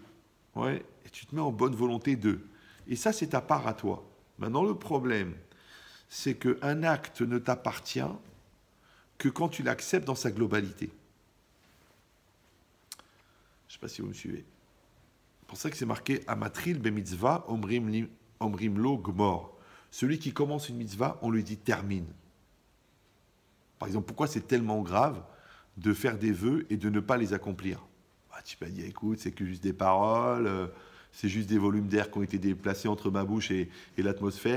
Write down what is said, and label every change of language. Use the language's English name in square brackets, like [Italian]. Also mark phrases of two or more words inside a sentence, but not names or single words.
[French] Ouais, et tu te mets en bonne volonté d'eux. Et ça, c'est ta part à toi. Maintenant, le problème, c'est qu'un acte ne t'appartient que quand tu l'acceptes dans sa globalité. Je ne sais pas si vous me suivez. pour ça que c'est marqué [Hebrew] המתחיל במצוה אומרים לו גמור. [French] Celui qui commence une mitzvah, on lui dit termine. Par exemple, pourquoi c'est tellement grave de faire des vœux et de ne pas les accomplir? Tu peux dire, écoute, c'est que juste des paroles, c'est juste des volumes d'air qui ont été déplacés entre ma bouche et l'atmosphère.